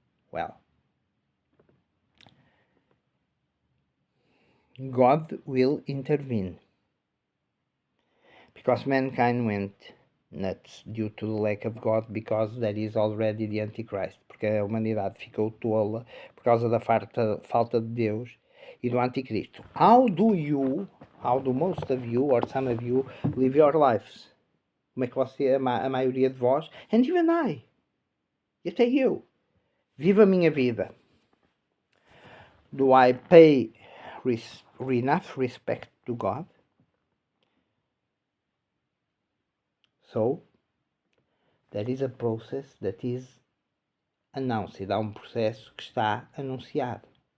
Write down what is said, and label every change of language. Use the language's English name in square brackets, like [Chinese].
[English] Well, God will intervene because mankind went nuts due to the lack of God, because there is already the Antichrist, [Portuguese] porque a humanidade ficou tola por causa da falta de Deus e do Anticristo. [English] How do most of you or some of you live your lives? [Portuguese] Como é que você, a maioria de vós, [English] and even I, [Portuguese] e até eu, vivo a minha vida? [English] Do I pay enough respect to God? So, there is a process that is announced. [Portuguese] Há processo que está anunciado.